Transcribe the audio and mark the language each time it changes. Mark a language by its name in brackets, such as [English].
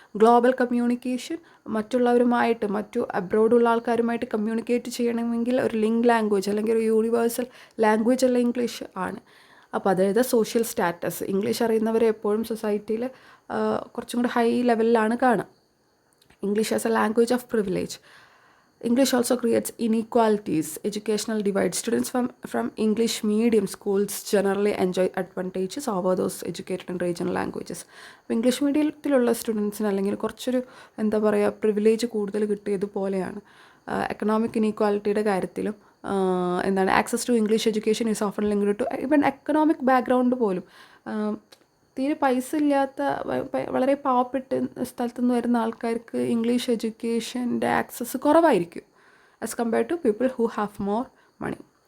[Malayalam] Global communication, മറ്റുള്ളവരുമായിട്ട്, മറ്റു അബ്രോഡുള്ള ആൾക്കാരുമായിട്ട് കമ്മ്യൂണിക്കേറ്റ് ചെയ്യണമെങ്കിൽ ഒരു ലിങ്ക് ലാംഗ്വേജ് അല്ലെങ്കിൽ ഒരു യൂണിവേഴ്സൽ ലാംഗ്വേജ് ഉള്ള ഇംഗ്ലീഷ് ആണ്. അപ്പോൾ അതായത് സോഷ്യൽ സ്റ്റാറ്റസ്, ഇംഗ്ലീഷ് അറിയുന്നവരെ എപ്പോഴും സൊസൈറ്റിയിൽ കുറച്ചും കൂടി ഹൈ ലെവലിലാണ് കാണുക. [English] English as a language of privilege. English also creates inequalities, educational divides. Students from English medium schools generally enjoy advantages over those educated in regional languages. [Malayalam] അപ്പോൾ ഇംഗ്ലീഷ് മീഡിയത്തിലുള്ള സ്റ്റുഡൻസിന് അല്ലെങ്കിൽ കുറച്ചൊരു എന്താ പറയുക പ്രിവിലേജ് കൂടുതൽ കിട്ടിയതുപോലെയാണ്. എക്കണോമിക് ഇനീക്വാലിറ്റിയുടെ കാര്യത്തിലും എന്താണ് [English] access to English education is often linked to even economic background [Malayalam] പോലും. തീരെ പൈസ ഇല്ലാത്ത വളരെ പാവപ്പെട്ട സ്ഥലത്തു നിന്ന് വരുന്ന ആൾക്കാർക്ക് ഇംഗ്ലീഷ് എഡ്യൂക്കേഷൻ്റെ ആക്സസ് കുറവായിരിക്കും [English] As compared to people who have more money.